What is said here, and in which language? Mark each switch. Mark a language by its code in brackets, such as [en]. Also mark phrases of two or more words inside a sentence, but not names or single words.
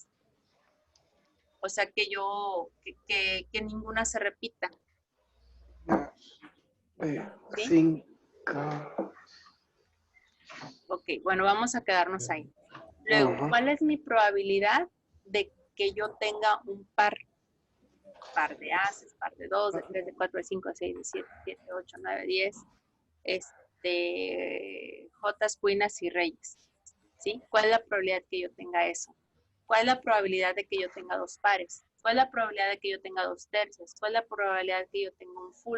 [es] O sea, que que ninguna se repita. ¿Sí? 5. Ok, bueno, vamos a quedarnos ahí. Luego, ¿cuál es mi probabilidad de que yo tenga un par? Par de ases, par de 2, de 3, de 4, de 5, de 6, de 7, 7, 8, 9, 10. Jotas, cuinas y reyes. ¿Sí? ¿Cuál es la probabilidad que yo tenga eso? ¿Cuál es la probabilidad de que yo tenga 2 pares? ¿Cuál es la probabilidad de que yo tenga 2 tercias? ¿Cuál es la probabilidad de que yo tenga un full?